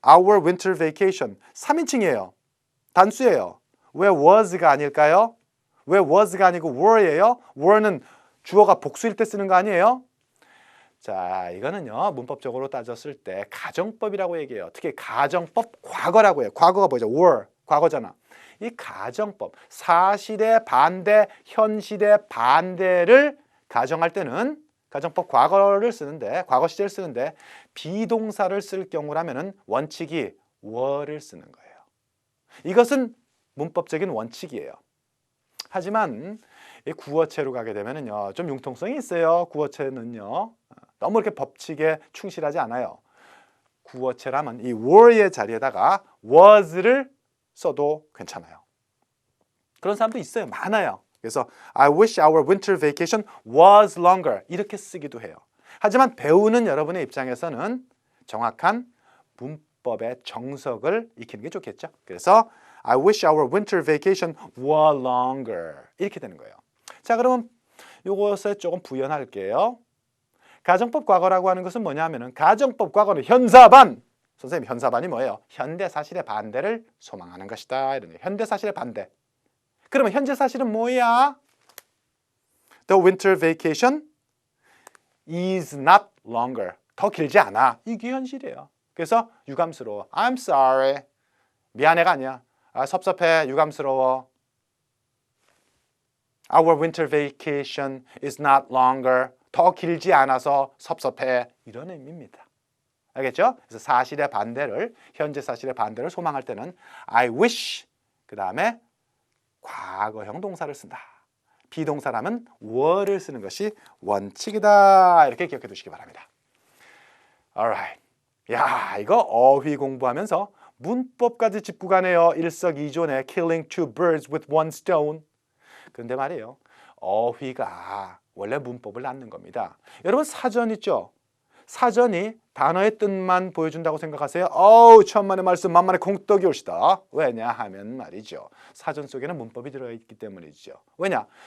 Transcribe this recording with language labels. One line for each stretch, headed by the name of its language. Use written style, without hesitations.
English: Our winter vacation
Korean: 3인칭이에요. 단수예요. 왜 was가 아닐까요? 왜 was가 아니고 were예요? were는 주어가 복수일 때 쓰는 거 아니에요? 자, 이거는요. 문법적으로 따졌을 때 가정법이라고 얘기해요. 특히 가정법 과거라고 해요. 과거가 뭐죠? were, 과거잖아. 이 가정법, 사실의 반대, 현실의 반대를 가정할 때는 가정법 과거를 쓰는데, 과거 시제를 쓰는데 비동사를 쓸 경우라면은 원칙이 were를 쓰는 거예요. 이것은 문법적인 원칙이에요. 하지만 이 구어체로 가게 되면은요, 좀 융통성이 있어요. 구어체는요, 너무 이렇게 법칙에 충실하지 않아요. 구어체라면 이 were의 자리에다가 was를 써도 괜찮아요. 그런 사람도 있어요. 많아요. 그래서
English: I wish our winter vacation was longer
Korean: 이렇게 쓰기도 해요. 하지만 배우는 여러분의 입장에서는 정확한 문법의 정석을 익히는 게 좋겠죠. 그래서
English: I wish our winter vacation were longer
Korean: 이렇게 되는 거예요. 자, 그러면 이것에 조금 부연할게요. 가정법 과거라고 하는 것은 뭐냐 하면은 가정법 과거는 현사반. 선생님, 현사반이 뭐예요? 현대 사실의 반대를 소망하는 것이다. 이런 거예요. 현대 사실의 반대. 그러면 현재 사실은 뭐야?
English: The winter vacation is not longer.
Korean: 더 길지 않아. 이게 현실이에요. 그래서 유감스러워.
English: I'm sorry.
Korean: 미안해가 아니야. 섭섭해. 유감스러워.
English: Our winter vacation is not longer.
Korean: 더 길지 않아서 섭섭해. 이런 의미입니다. 알겠죠? 그래서 사실의 반대를, 현재 사실의 반대를 소망할 때는 I wish, 그 다음에 과거형 동사를 쓴다. 비동사라면 were를 쓰는 것이 원칙이다. 이렇게 기억해 두시기 바랍니다.
English: Alright.
Korean: 야, 이거 어휘 공부하면서 문법까지 짚고 가네요. 일석이조네.
English: Killing two birds with one stone.
Korean: 그런데 말이에요. 어휘가 원래 문법을 낳는 겁니다. 여러분 사전 있죠? 사전이 단어의 뜻만 보여준다고 생각하세요? 어우, 천만의 말씀 만만의 공떡이 옳시다. 왜냐하면 말이죠. 사전 속에는 문법이 들어있기 때문이죠. 왜냐?